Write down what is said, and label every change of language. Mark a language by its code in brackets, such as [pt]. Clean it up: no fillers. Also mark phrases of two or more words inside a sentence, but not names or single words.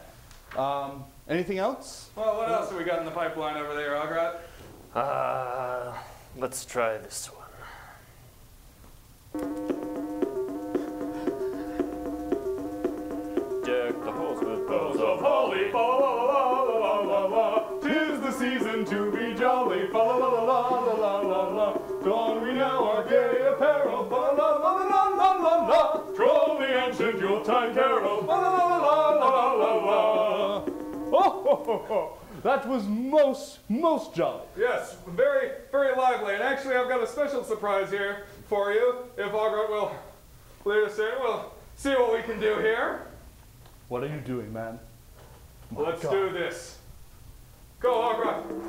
[en] Anything else? Well, what else have we got in the pipeline over there, Hograt? Let's try this one. Deck the halls with bells of holly, fa la la la la la la. 'Tis the season to be jolly, fa la la la la la la la. Don we now our gay apparel, fa la la la la la la la. Troll the ancient Yuletide carol, fa la la la la la la la. Oh, ho, ho, ho. That was most jolly. Yes, very, very lively. And actually, I've got a special surprise here for you. If Hograt will lead us in, we'll see what we can do here. What are you doing, man? Let's do this. Go, Hograt.